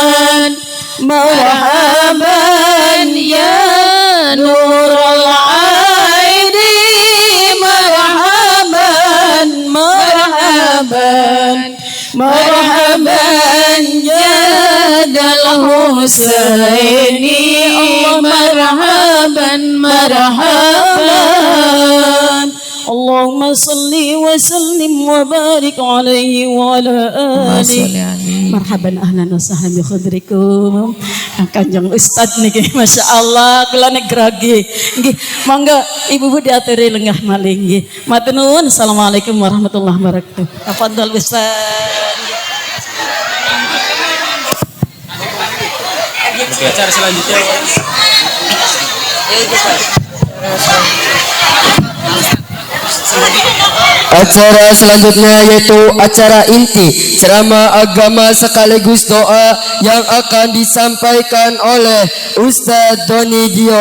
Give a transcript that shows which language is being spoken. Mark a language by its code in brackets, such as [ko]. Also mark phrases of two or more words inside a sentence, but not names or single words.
[ar] مرحبا يا نور العين مرحبا مرحبا مرحبا يا الحسين مرحبا مرحبا اللهم صل وسلم وبارك عليه وعلى آله. مرحبا أهلا وسهلا بحضوركم. [jv] Kanjeng Ustaz niki masyaallah kula nek gragi. Nggih, mangga ibu-ibu diaturi lenggah malih nggih. Matur nuwun. [ar] السلام عليكم ورحمة الله وبركاته. تفضل أستاذ. [id] Acara selanjutnya. Acara selanjutnya yaitu acara inti ceramah agama sekaligus doa yang akan disampaikan oleh Ustadz Donidion.